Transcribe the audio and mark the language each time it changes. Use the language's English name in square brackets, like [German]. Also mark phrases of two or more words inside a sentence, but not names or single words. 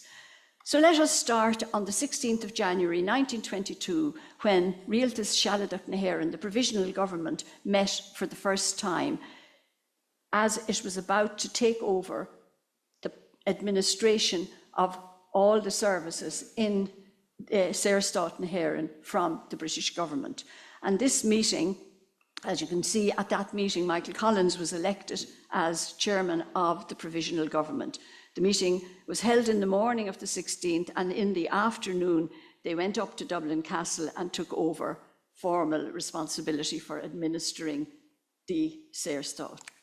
[English] So let us start on the 16th of January 1922, when Rialtas Sealadach na hÉireann, the provisional government, met for the first time, as it was about to take over the administration of all the services in Saoirstát na hÉireann from the British government. And this meeting, as you can see, at that meeting, Michael Collins was elected as chairman of the provisional government. The meeting was held in the morning of the 16th, and in the afternoon, they went up to Dublin Castle and took over formal responsibility for administering the Saoirstát.